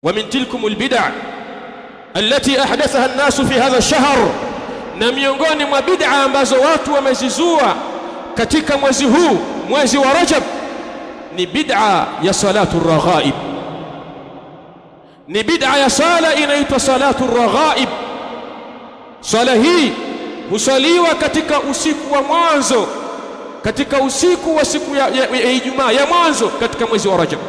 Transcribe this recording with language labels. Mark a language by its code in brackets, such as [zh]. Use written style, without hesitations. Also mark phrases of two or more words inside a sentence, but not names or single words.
[ar] ومن تلكم البدع التي أحدثها الناس في هذا الشهر, [sw] na miongoni mwa bid'a ambazo watu wamezizua katika mwezi huu, mwezi wa Rajab, ni bid'a ya salatu raghaib. Ni bid'a ya sala inaitwa salatu raghaib. Sala hii husaliwa katika usiku wa mwanzo, katika usiku wa siku ya Ijumaa ya mwanzo katika mwezi wa Rajab.